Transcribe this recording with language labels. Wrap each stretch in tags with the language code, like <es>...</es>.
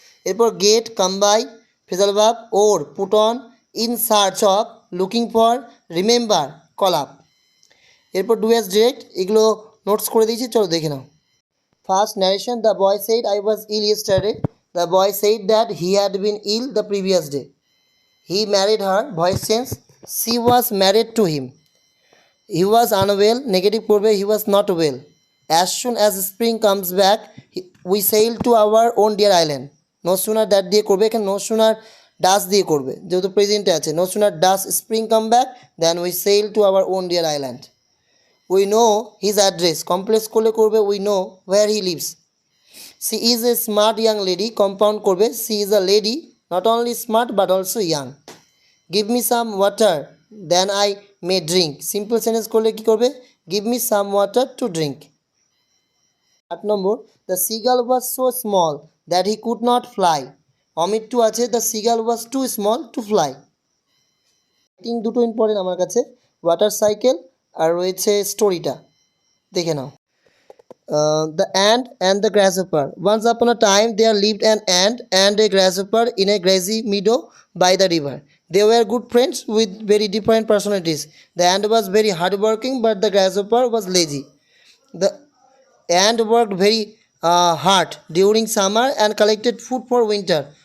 <en>এরপর get, come by, phrasal verb, or, put on, in search of, looking for, remember, call up. এরপর do as directed,</en> <bn>এগুলো notes করে দিয়েছি, চলো দেখে নাও।</bn> <en>First narration, the boy said I was ill yesterday, the boy said that he had been ill the previous day. He married her, voice change, she was married to him. He was unwell, negative করবে he was not well. As soon as spring comes back, we sail to our own dear island.</en> <bn>No sooner that দিয়ে করবে, এখানে no sooner does দিয়ে করবে, যেহেতু প্রেজেন্টে আছে।</bn> <en>No sooner does spring come back then we sail to our own dear island. We know his address, complex করলে করবে we know where he lives. She is a smart young lady, compound করবে she is a lady, not only smart but also young. Give me some water then I may drink, simple sentence</en> <bn>করলে কি করবে</bn> <en>give me some water to drink. 8 নম্বর, the seagull was so small that he could not fly.</en> <bn>Omit two আছে,</bn> <en>the seagull was too small to fly.</en> <bn>দুটো important আমার কাছে, water cycle আর রয়েছে স্টোরিটা, দেখে নাও।</bn> <en>The ant and the grasshopper. Once upon a time there lived an ant and a grasshopper in a grassy meadow by the river. They were good friends with very different personalities. The ant was very hardworking but the grasshopper was lazy. The ant worked very hard during summer and collected food for winter.</en>